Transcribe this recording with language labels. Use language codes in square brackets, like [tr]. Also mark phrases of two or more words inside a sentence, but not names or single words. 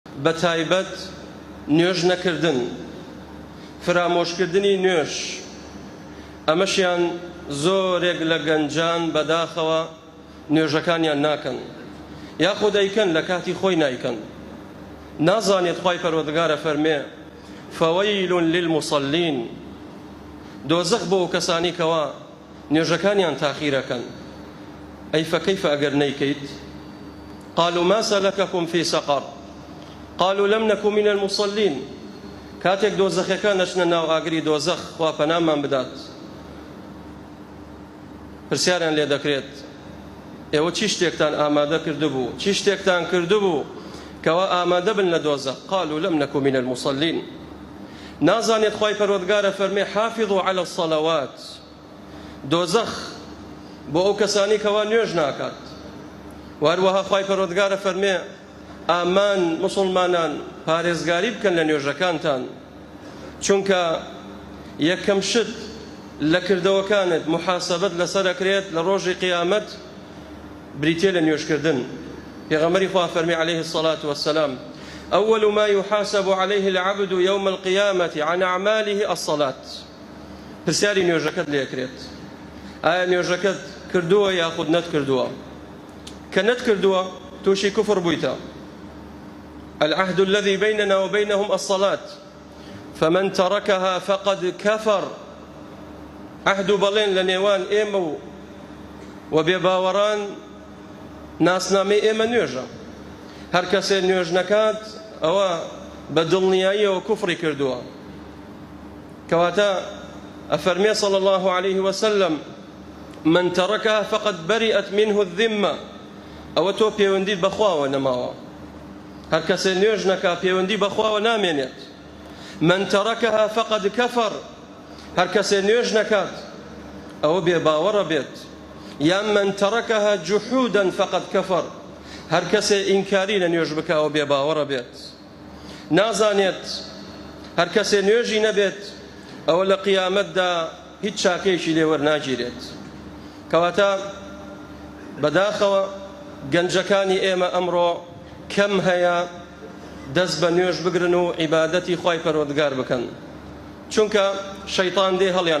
[ckb] بەتایبەت نوێژ نەکردن، فرامۆشکردنی نوێژ، ئەمەشیان زۆرێک لە گەنجان بەداخەوە نوێژەکانیان ناکەن، یاخود دەیکەن لە کاتی خۆی نایکەن. نازانێت خوای پەروەردگارە فەرمێ [ar] فەوەیل للمصلین، [ckb] دۆزەخ بۆ ئەو کەسانی کەوا نوێژەکانیان تاخیرەکەن. ئەی فەکەیفە ئەگەر نەیکەیت؟ [ar] قالوا ما سلككم في سقر قالوا لم نكن من المصلين. [ckb] کاتێک دۆزەخەکان نەچنە ناو ئاگری دۆزەخ، خوا پەنامان بدات، پرسیاریان لێ دەکرێت ئێوە چی شتێکتان ئامادە کردبوو، چی شتێکتان کردبوو کەوا ئامادە بن لە دۆزەخ؟ [ar] قالوا لم نكن من المصلين. [ckb] نازانێت خوای پەروەردگارە فەرمێ [ar] حافظوا على الصلوات، [ckb] دۆزەخ بۆ ئەو کەسانی کەوا نوێژ ناکات. وهروەها خوای پەروەردگارە فەرمێ ئامان مسلمانان پارێزگاری بکەن لە نوێژەکانتان، چونکە یەکەم شت لە کردەوەکانت محاسەبەت لەسەر ئەکرێت لە ڕۆژی قیامەت بریتێ لە نوێژکردن. پێغەمبەری خوا فەرمی [ar] عليه الصلاة والسلام أول ما يحاسب عليه العبد يوم القيامة عن أعماله الصلاة. [ckb] پرسیاری نوێژەکەت لێ ئەکرێت، ئایا نوێژەکەت کردووە یاخود نەتکردووە؟ کە نەتکردووە تووشی کوفر بوویتە. [ar] العهد الذي بيننا وبينهم الصلاة فمن تركها فقد كفر. [ckb] عهد بەڵێن لە نێوان ئێمە و بێباوەڕان ناسنامەی ئێمە نوێژە. هەر کەسێ نوێژ نەکات ئەوە بە دڵنیاییەوە کوفری کردووە. کەواتە ئەفەرمێ [ar] صلى الله عليه وسلم من تركها فقد برئت منه الذمة. [ckb] ئەوە تۆ پەیوەندیت بەخواوە نەماوە. هەر کەسێ نوێژ نەکا پەیوەندی بەخواوە نامێنێت. [ar] من تركها فقد كفر. [ckb] هەر کەسێ نوێژ نەکات ئەوە بێباوەڕە بێت. [ar] یا من تركها جحودا فقد كفر. [ckb] هەر کەسێ ئینکاری لە نوێژ بکاوە بێباوەڕە بێت. نازانێت هەر کەسێ نوێژی نەبێت ئەوە لە قیامەتدا هیچ چاکەیەکی لێ وەرناگیرێت. کەواتە بەداخەوە گەنجەکانی ئێمە ئەمڕۆ کەم هەیە دەست بە نوێژ بگرن و عیبادەتی خوای پەروەردگار بکەن، چونکە شەیطان دێ هەڵیان